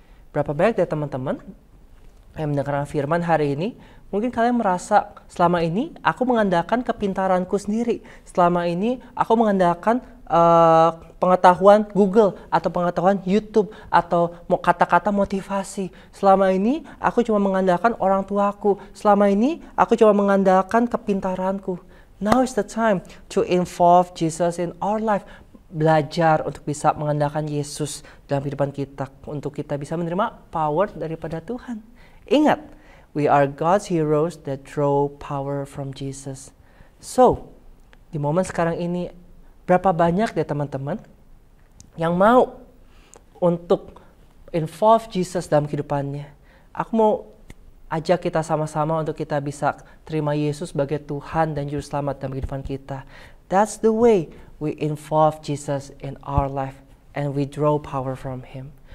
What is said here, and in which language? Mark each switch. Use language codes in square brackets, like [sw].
[id] Berapa banyak dari teman-teman yang mendengarkan firman hari ini, mungkin kalian merasa selama ini aku mengandalkan kepintaranku sendiri. Selama ini aku mengandalkan pengetahuan Google atau pengetahuan YouTube atau kata-kata motivasi. Selama ini aku cuma mengandalkan orang tuaku. Selama ini aku cuma mengandalkan kepintaranku. [en] Now is the time to involve Jesus in our life. [id] Belajar untuk bisa mengandalkan Yesus dalam kehidupan kita, untuk kita bisa menerima power daripada Tuhan. [en] Ingat, we are God's heroes that draw power from Jesus. [id] So, di momen sekarang ini, berapa banyak deh teman-teman yang mau untuk involve Jesus dalam kehidupannya? Aku mau ajak kita sama-sama untuk kita bisa terima Yesus sebagai Tuhan dan Juru Selamat dalam kehidupan kita. [en] That's the way we involve Jesus in our life and we draw power from Him.